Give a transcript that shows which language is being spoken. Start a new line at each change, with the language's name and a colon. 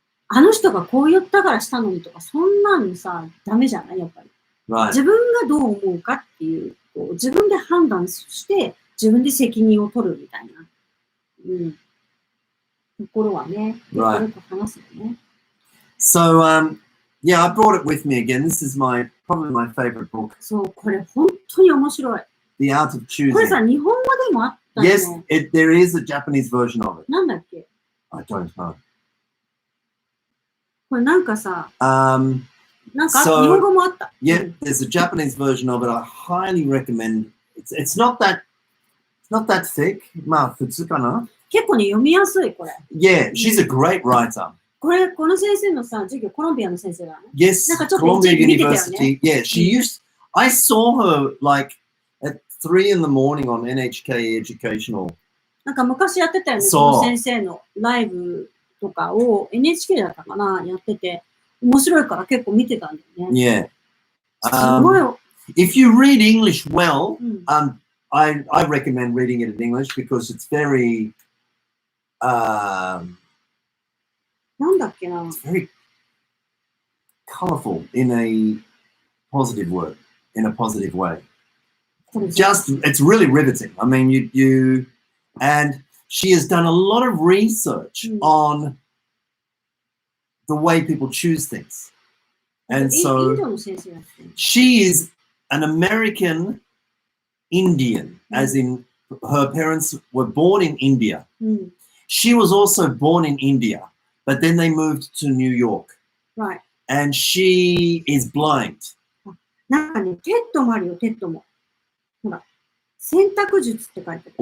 Japanese: あの人がこう言ったからしたのにとか、そんなのさ、ダメじゃないやっぱり。自分がどう思うかっていう、自分で判断して、自分で責任を取るみたいな、ところはね、よく話すよね。
English: So, yeah, I brought it with me again. This is probably my favorite book.
Japanese: そう、これ本当に面白い。
English: The Art of Choosing.
Japanese: これさ、日本語でもあったよね。
English: Yes, there is a Japanese version of it.
Japanese: なんだっけ
English: I don't know.
Japanese: これなんかさ、なんか日本語もあった。
English: Yeah, there's a Japanese version of it. I highly recommend. It's not that thick.
Japanese: まあ普通かな。結構ね読みやすいこれ。
English: Yeah, she's a great writer.
Japanese: この先生のさ授業コロンビアの先生だね。
English: Yes,
Japanese: なんかちょっと
English: Columbia
Japanese: 見てたよね。
English: University. Yeah, she used. I saw her like at 3 in the morning on NHK Educational.
Japanese: なんか昔やってたよね。その先生のライブとかを NHK だったかなやってて面白いから結構見てたんだよね。
English: Yeah.
Japanese: すごい。
English: If you read English well, I recommend reading it in English because it's very.
Japanese: なんだっけな。
English: It's very colorful in a positive word. in a positive way. It's really riveting. I mean, and she has done a lot of research on the way people choose things. And so she is an American Indian, as in her parents were born in India. She was also born in India, but then they moved to New York. Right. And she is blind.
Japanese: なんかね、テッドもあるよ、テッドも。ほら、選択術って書いてある。